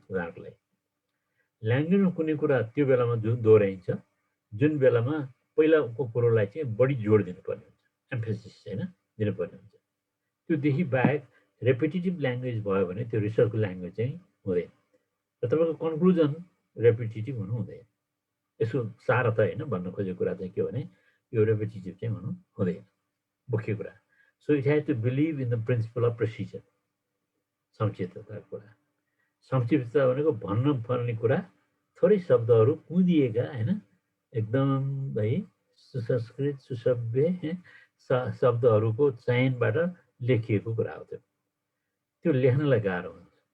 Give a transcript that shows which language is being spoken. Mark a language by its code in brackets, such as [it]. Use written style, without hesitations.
[ne] उदाहरणको लागि ल्याङ्ग्वेजमा कुनै कुरा त्यो बेलामा जुन दोहोऱ्याइन्छ जुन बेलामा पहिलाको कुरोलाई चाहिँ बढी जोड दिनुपर्ने हुन्छ, एम्फेसिस होइन दिनुपर्ने हुन्छ। त्योदेखि बाहेक रेपिटेटिभ ल्याङ्ग्वेज भयो भने त्यो रिसर्चको ल्याङ्ग्वेज चाहिँ हुँदैन। र तपाईँको कन्क्लुजन रेपिटेटिभ हुनु हुँदैन। यसको सार त होइन भन्न खोजेको कुरा चाहिँ के भने यो रेपिटेटिभ चाहिँ हुनु हुँदैन मुख्य कुरा। [en] So it has to believe in the principle of precision. [ne] संक्षिप्तताको कुरा, संक्षिप्तता भनेको भन्न पर्ने कुरा थोरै शब्दहरू कुँदिएका होइन एकदम है सुसंस्कृत सुसभ्य शब्दहरूको चयनबाट लेखिएको कुरा हो। त्यो लेख्नलाई गाह्रो हुन्छ।